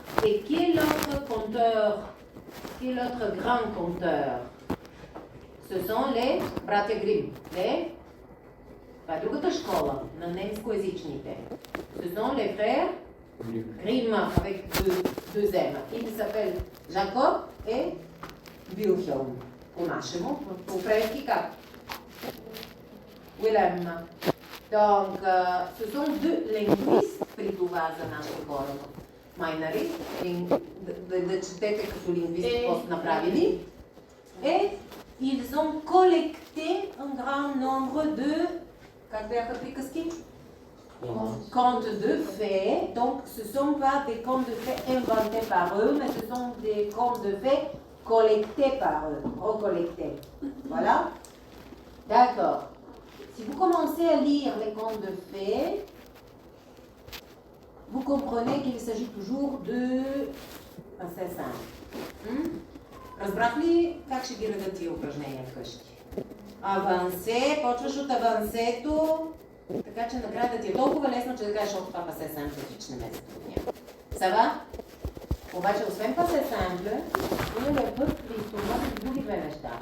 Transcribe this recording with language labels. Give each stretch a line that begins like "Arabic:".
French: Et quel autre conteur, quel autre grand conteur? Ce sont les
Bulgarian: братя Грим. Това е другата школа на немскоязичните.
French: Ce sont les frères Grimm avec deux M. Ils s'appellent Jacob et Wilhelm.
Bulgarian: По-нашему, по-френски как?
French: Wilhelm. Donc, ce sont deux linguistes
Bulgarian: при това за нашите хора. Майнари, да четете като лингвист какво са направили.
French: Et ils ont collecté un grand nombre de,
Bulgarian: как бяха приказки?
French: Contes de fées. Donc, ce ne sont pas des contes de fées inventés par eux, mais ce sont des contes de fées collectés par eux, recollectés. Voilà. D'accord. Si vous commencez à lire les contes de fées, vous comprenez qu'il s'agit toujours de... C'est simple.
Bulgarian: Разбрах ли как ще ги редат тия упражнения вкъщи? Авансе, почваш от авансето, така че накрая да ти е толкова лесно, че да кажеш, това пасе семпле, че не ме затрудня. Сава? Обаче, освен пасе семпле, имаме път при изтормозим други две неща.